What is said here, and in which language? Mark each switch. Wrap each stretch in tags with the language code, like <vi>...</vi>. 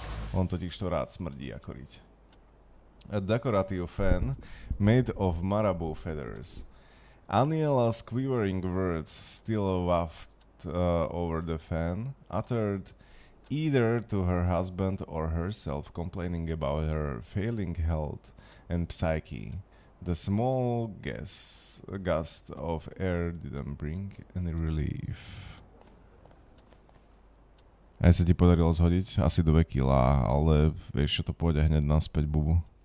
<sk>On totiž to rád smrdí ako riť.</sk> <en>A decorative fan made of marabou feathers. Aniela's quivering words still wafted over the fan, uttered either to her husband or herself, complaining about her failing health and psyche. The small gust of air didn't bring any relief.</en> <sk>Aj sa ti podarilo zhodiť asi 2 kilá, ale vieš, čo to pôjde hneď naspäť, bubu.</sk>